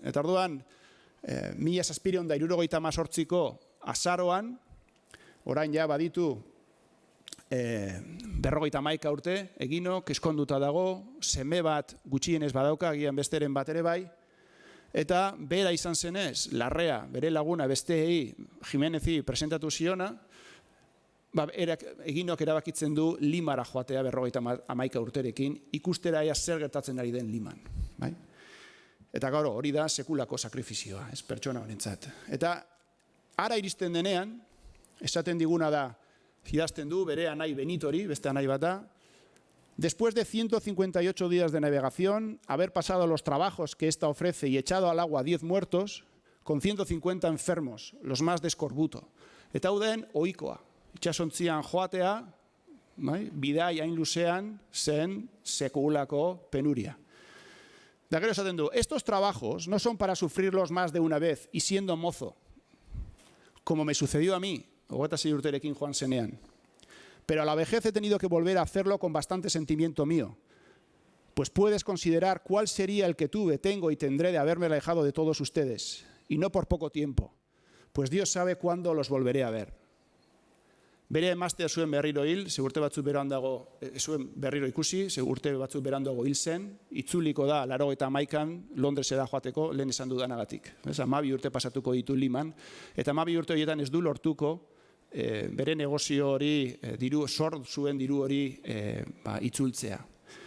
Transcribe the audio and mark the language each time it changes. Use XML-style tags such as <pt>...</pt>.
<eu>Eta orduan, 1778ko azaroan, orain ja baditu 51 urte, Eginok eskonduta dago, seme bat gutxienez badauka, agian besteren bat ere bai, eta bera izan zenez, Larrea, bere laguna besteei Jimenezi presentatu ziona, Eginok erabakitzen du Limara joatea 51 urterekin, ikustera ea zer gertatzen ari den Liman. Eta gaur hori da sekulako sakrifizioa, ez pertsona honentzat. Eta ara iristen denean, esaten diguna da, idazten du bere anai Benitori, beste anai bat da,</eu> <es>después de 158 días de navegación, haber pasado los trabajos que esta ofrece y echado al agua 10 muertos, con 150 enfermos, los más de eskorbuto.</es> <eu>Eta hau den ohikoa. Itsasontzian joatea, bidai hain luzean zen sekulako penuria. Da gero esaten du,</eu> <es>estos trabajos no son para sufrirlos más de una vez y siendo mozo, como me sucedió a mí,</es> <eu>26 urterekin joan zenean.</eu> <es>Pero a la vejez he tenido que volver a hacerlo con bastante sentimiento mío. Pues puedes considerar cuál sería el que tuve, tengo y tendré de haberme alejado de todos ustedes, y no por poco tiempo, pues Dios sabe cuándo los volveré a ver.</es> <eu>Bere emaztea zuen berriro hil, ze urte batzuk berandago, zuen berriro ikusi, ze urte batzuk berandago hil zen, itzuliko da 91an Londresera joateko, lehen esan dudanagatik. 12 urte pasatuko ditu Liman, eta 12 urte horietan ez du lortuko bere negozio hori, zuen diru hori itzultzea.</eu>